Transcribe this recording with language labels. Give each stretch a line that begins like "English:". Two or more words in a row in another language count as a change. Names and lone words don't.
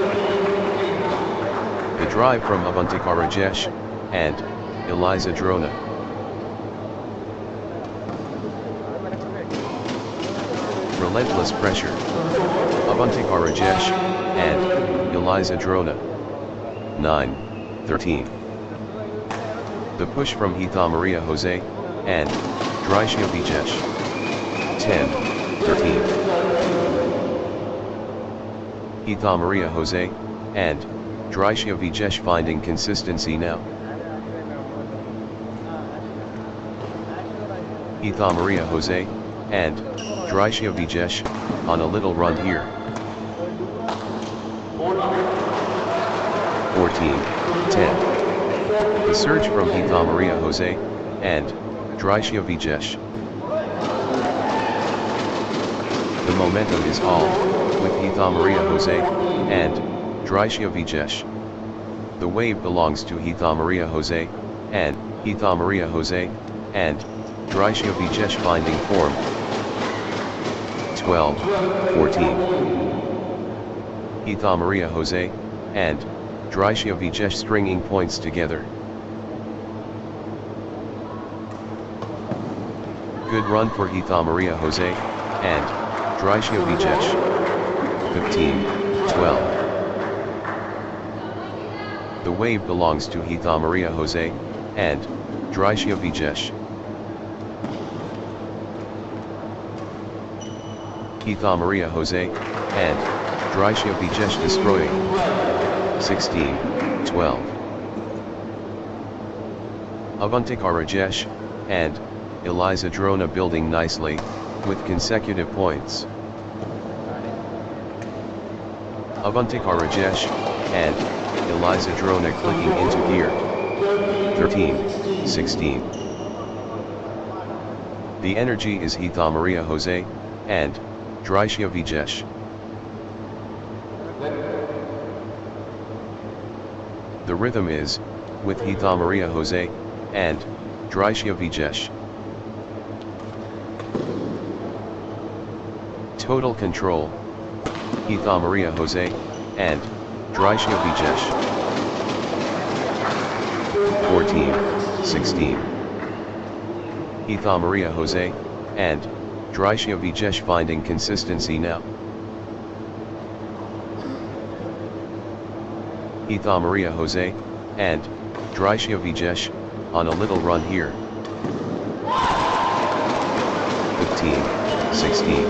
English: The drive from Avantika Rajesh and Eliza Drona. Relentless pressure. Avantika Rajesh and Eliza Drona. 9-13. The push from Hitha Maria Jose and Drisha Vijesh. 10-13. Hitha Maria Jose and Drisha Vijesh finding consistency now. Hitha Maria Jose and Drisha Vijesh on a little run here. 14-10. The surge from Hitha Maria Jose and Drisha Vijesh. The momentum is all with Hitha Maria Jose and Drisha Vijesh. The wave belongs to Hitha Maria Jose and Hitha Maria Jose and Drisha Vijesh finding form. 12-14. Hitha Maria Jose and Drisha Vijesh stringing points together. Good run for Hitha Maria Jose and Drisha Vijesh. 15-12. The wave belongs to Hitha Maria Jose and Drisha Vijesh. Hitha Maria Jose and Drisha Vijesh destroying. 16-12. Avantika Rajesh and Eliza Drona building nicely with consecutive points. Avantika Rajesh and Eliza Drona clicking into gear. 13-16. The energy is Hitha Maria Jose and Drisha Vijesh. The rhythm is with Hitha Maria Jose and Drisha Vijesh. Total control. Hitha Maria Jose and Drisha Vijesh. 14-16. Hitha Maria Jose and Drisha Vijesh finding consistency now. Hitha Maria Jose and Drisha Vijesh on a little run here. 15, 16.